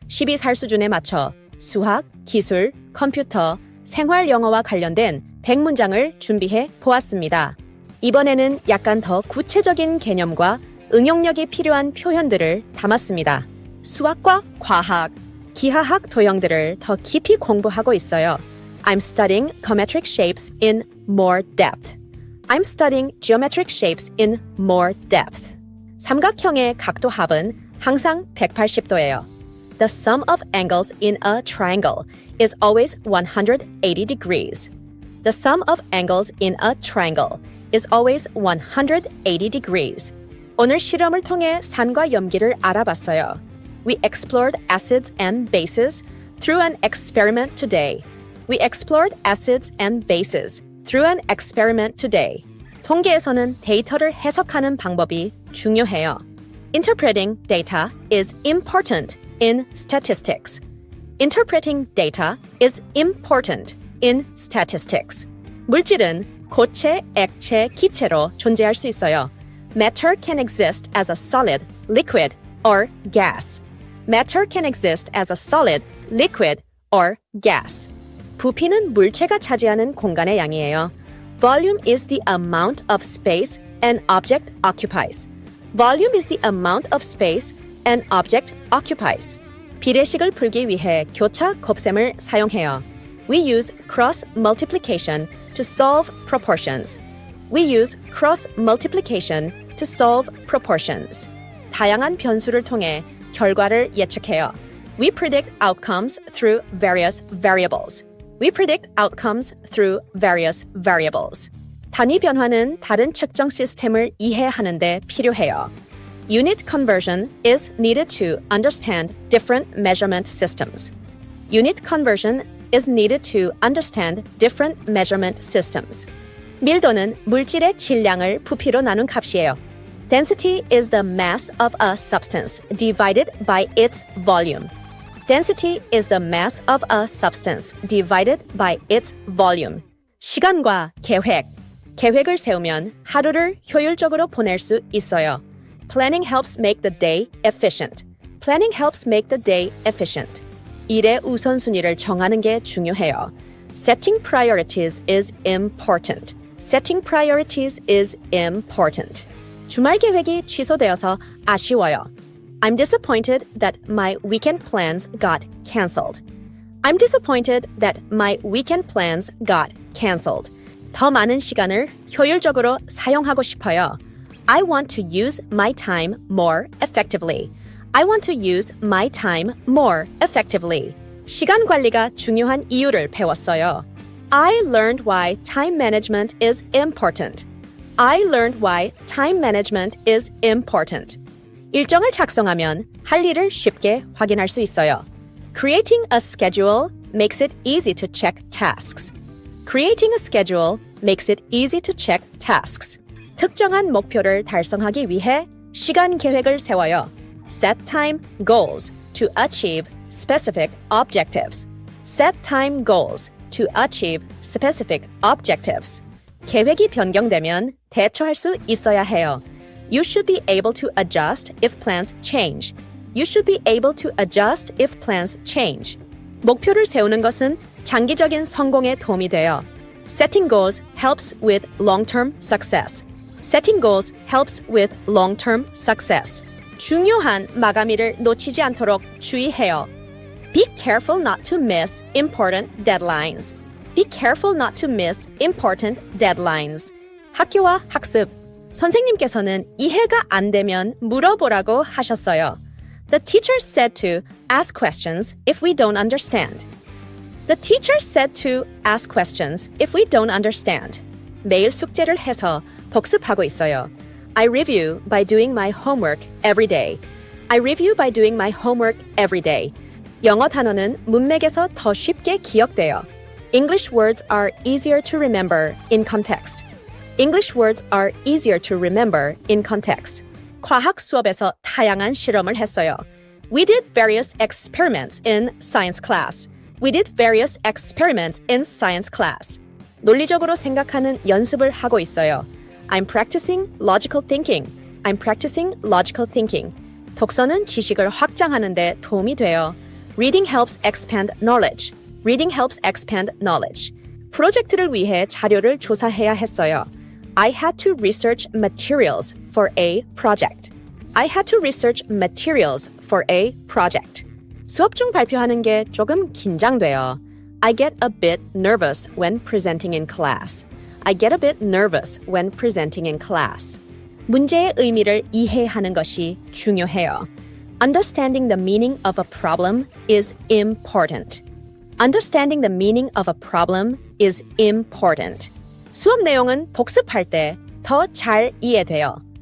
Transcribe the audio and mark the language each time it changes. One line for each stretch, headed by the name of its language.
Korean: 12살 수준에 맞춰 수학, 기술, 컴퓨터, 생활 영어와 관련된 100문장을 준비해 보았습니다. 이번에는 약간 더 구체적인 개념과 응용력이 필요한 표현들을 담았습니다. 수학과 과학, 기하학 도형들을 더 깊이 공부하고 있어요.
English: I'm studying geometric shapes in more depth. I'm studying geometric shapes in more depth.
Korean: 삼각형의 각도합은 항상 180도예요.
English: The sum of angles in a triangle is always 180 degrees. The sum of angles in a triangle is always 180 degrees.
Korean: 오늘 실험을 통해 산과 염기를 알아봤어요.
English: We explored acids and bases through an experiment today. We explored acids and bases through an experiment today.
Korean: 통계에서는 데이터를 해석하는 방법이 중요해요.
English: Interpreting data is important in statistics. Interpreting data is important in statistics.
Korean: 물질은 고체, 액체, 기체로 존재할 수 있어요.
English: Matter can exist as a solid, liquid, or gas. Matter can exist as a solid, liquid, or gas.
Korean: 부피는 물체가 차지하는 공간의 양이에요.
English: Volume is the amount of space an object occupies. Volume is the amount of space an object occupies.
Korean: 비례식을 풀기 위해 교차 곱셈을 사용해요.
English: We use cross multiplication to solve proportions. We use cross multiplication to solve proportions.
Korean: 다양한 변수를 통해 결과를 예측해요.
English: We predict outcomes through various variables. We predict outcomes through various variables.
Korean: 단위 변화는 다른 측정 시스템을 이해하는 데 필요해요.
English: Unit conversion is needed to understand different measurement systems. Unit conversion is needed to understand different measurement systems.
Korean: 밀도는 물질의 질량을 부피로 나눈 값이에요.
English: Density is the mass of a substance divided by its volume. Density is the mass of a substance divided by its volume.
Korean: 시간과 계획. 계획을 세우면 하루를 효율적으로 보낼 수 있어요.
English: Planning helps make the day efficient. Planning helps make the day efficient.
Korean: 일의 우선순위를 정하는 게 중요해요.
English: Setting priorities is important. Setting priorities is important.
Korean: 주말 계획이 취소되어서 아쉬워요.
English: I'm disappointed that my weekend plans got canceled. I'm disappointed that my weekend plans got canceled.
Korean: 더 많은 시간을 효율적으로 사용하고 싶어요.
English: I want to use my time more effectively. I want to use my time more effectively.
Korean: 시간 관리가 중요한 이유를 배웠어요.
English: I learned why time management is important. I learned why time management is important.
Korean: 일정을 작성하면 할 일을 쉽게 확인할 수 있어요.
English: Creating a schedule makes it easy to check tasks. Creating a schedule makes it easy to check tasks.
Korean: 특정한 목표를 달성하기 위해 시간 계획을 세워요.
English: Set time goals to achieve specific objectives. Set time goals to achieve specific objectives.
Korean: 계획이 변경되면 대처할 수 있어야 해요.
English: You should be able to adjust if plans change. You should be able to adjust if plans change.
Korean: 목표를 세우는 것은 장기적인 성공에 도움이 돼요.
English: Setting goals helps with long-term success. Setting goals helps with long-term success.
Korean: 중요한 마감일을 놓치지 않도록 주의해요.
English: Be careful not to miss important deadlines. Be careful not to miss important deadlines.
Korean: 학교와 학습. 선생님께서는 이해가 안 되면 물어보라고 하셨어요.
English: The teacher said to ask questions if we don't understand. The teacher said to ask questions if we don't understand.
Korean: 매일 숙제를 해서 복습하고 있어요.
English: I review by doing my homework every day. I review by doing my homework every day.
Korean: 영어 단어는 문맥에서 더 쉽게 기억돼요.
English: English words are easier to remember in context. English words are easier to remember in context.
Korean: 과학 수업에서 다양한 실험을 했어요.
English: We did various experiments in science class. We did various experiments in science class.
Korean: 논리적으로 생각하는 연습을 하고 있어요.
English: I'm practicing logical thinking. I'm practicing logical thinking.
Korean: 독서는 지식을 확장하는 데 도움이 돼요.
English: Reading helps expand knowledge. Reading helps expand knowledge.
Korean: 프로젝트를 위해 자료를 조사해야 했어요.
English: I had to research materials for a project. I had to research materials for a project.
Korean: 수업 중 발표하는 게 조금 긴장돼요.
English: I get a bit nervous when presenting in class. I get a bit nervous when presenting in class.
Korean: 문제의 의미를 이해하는 것이 중요해요.
English: Understanding the meaning of a problem is important. Understanding the meaning of a problem is important.
Korean: 수업 내용은 복습할 때 더 잘 이해돼요.